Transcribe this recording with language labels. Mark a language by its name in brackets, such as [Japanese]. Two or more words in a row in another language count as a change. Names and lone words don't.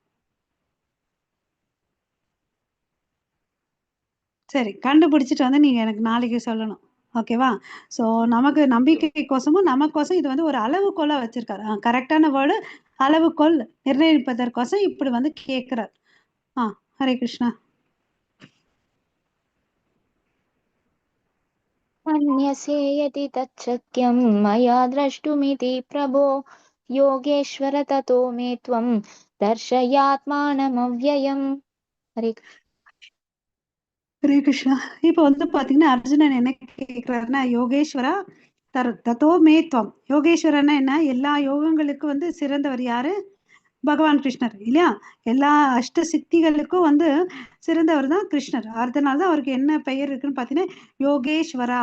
[Tamil] சரி, கண்டுபிடிச்சிட்டு வந்து நீங்க எனக்கு நாளைக்கு சொல்லணும். ஓகேவா? ஸோ நமக்கு நம்பிக்கைக்கோசமும் நமக்கோசம் இது வந்து ஒரு அளவுகோலா வச்சிருக்காரு. கரெக்டான வேர்டு அளவுகோல் நிர்ணயிப்பதற்கோசம் இப்படி வந்து கேட்கிறார். ஹரே கிருஷ்ணா. [Sanskrit] मन्यसे यदि तच्छक्यं मया द्रष्टुमिति प्रभो योगेश्वर ततो मे त्वं दर्शयात्मानमव्ययम्. हरे [Tamil] ஹரே கிருஷ்ணா. இப்போ வந்து பாத்தீங்கன்னா அர்ஜுனன் என்ன கேட்கிறாருன்னா, [Sanskrit] योगेश्वर ततो मे त्वम्. [Tamil] யோகேஸ்வரன்னா என்ன? எல்லா யோகங்களுக்கும் வந்து சிறந்தவர் யாரு? பகவான் கிருஷ்ணர் இல்லையா? எல்லா அஷ்ட சித்திகளுக்கும் வந்து சிறந்தவர் தான் கிருஷ்ணர். அதனால தான் அவருக்கு என்ன பெயர் இருக்குன்னு பார்த்தீங்கன்னா யோகேஸ்வரா.